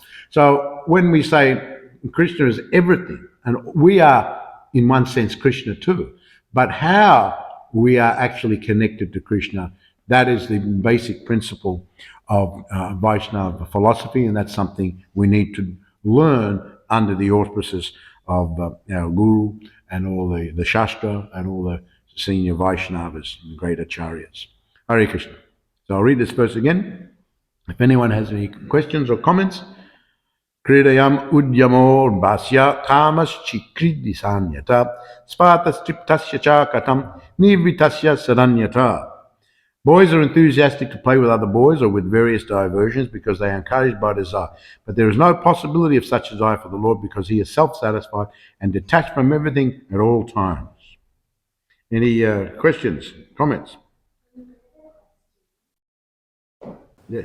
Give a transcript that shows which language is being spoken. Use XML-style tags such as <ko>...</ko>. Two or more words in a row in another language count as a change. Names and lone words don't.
<en>So when we say Krishna is everything, and we are, in one sense, Krishna too, but how we are actually connected to Krishna, that is the basic principle of Vaishnava philosophy, and that's something we need to learn under the auspices of our Guru and all the Shastra and all the senior Vaishnavas and great Acharyas. Hare Krishna. So I'll read this verse again. If anyone has any questions or comments,</en> <sa>Kridayam udyamo basya kamas chikridi sanyata spatas triptasya cha katam nivitasya saranyata.</sa> <en>Boys are enthusiastic to play with other boys or with various diversions because they are encouraged by desire. But there is no possibility of such desire for the Lord because he is self-satisfied and detached from everything at all times. Any questions, comments? Yes.</en>